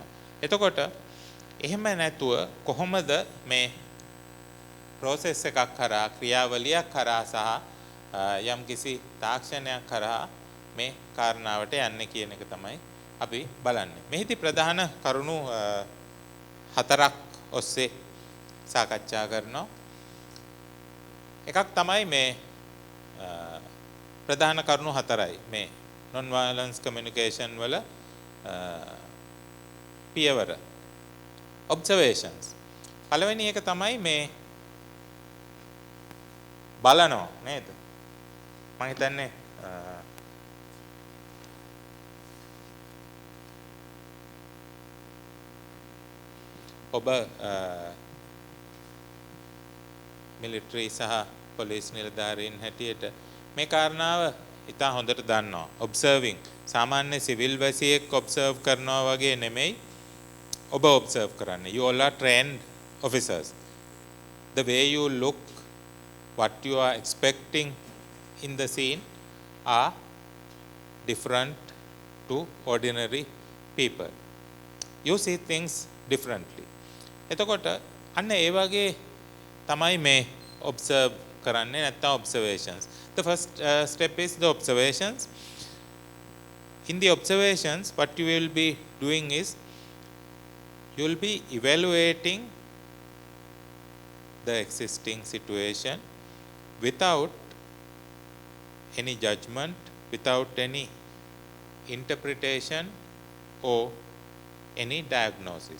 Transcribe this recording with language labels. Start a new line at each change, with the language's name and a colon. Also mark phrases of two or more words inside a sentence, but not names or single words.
Sinhala: එතකොට එහෙම නැතුව කොහොමද මේ process එකක් කරා ක්‍රියාවලියක් කරා සහ යම් කිසි තාක්ෂණයක් කරා මේ කාරණාවට යන්නේ කියන එක තමයි අපි බලන්නේ. මෙහිදී ප්‍රධාන කරුණු හතරක් ඔස්සේ සාකච්ඡා කරනවා. එකක් තමයි මේ ප්‍රධාන කරුණු හතරයි මේ
English: non violence communication
Sinhala: වල පියවර observations. පළවෙනි එක තමයි මේ බලනවා නේද? මම හිතන්නේ ඔබ මිලිටරි සහ පොලිස් නිලධාරීන් හැටියට මේ කාරණාව ඉතා හොඳට දන්නවා. observing සාමාන්‍ය සිවිල් වැසියෙක් observe කරනවා වගේ නෙමෙයි ඔබ observe කරන්නේ.
English: You all are trained officers. The way you look, what you are expecting in the scene are different to ordinary people. You see things differently.
Sinhala: එතකොට අන්න ඒ වගේ තමයි මේ observe කරන්නේ නැත්නම් observations.
English: The first step is the observations. In the observations, what you will be doing is you will be evaluating the existing situation without any judgment, without any interpretation or any diagnosis.